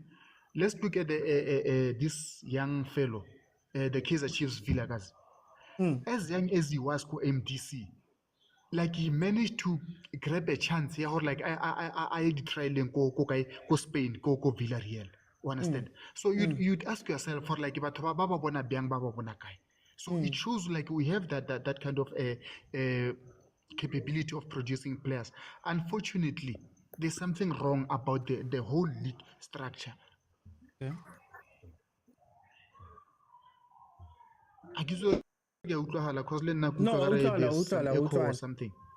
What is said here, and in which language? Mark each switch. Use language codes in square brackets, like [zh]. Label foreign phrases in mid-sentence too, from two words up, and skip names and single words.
[en] Let's look at this young fellow, the Kaizer Chiefs vilakazi. As young as he was for MDC, like he managed to grab a chance here, or like I trial go Spain, go Villarreal. You understand? So you'd ask yourself for like [st] baba bona biang baba bona kai. [en] So it shows like we have that kind of capability of producing players. Unfortunately, there's something wrong about the whole league structure. Okay. Or something.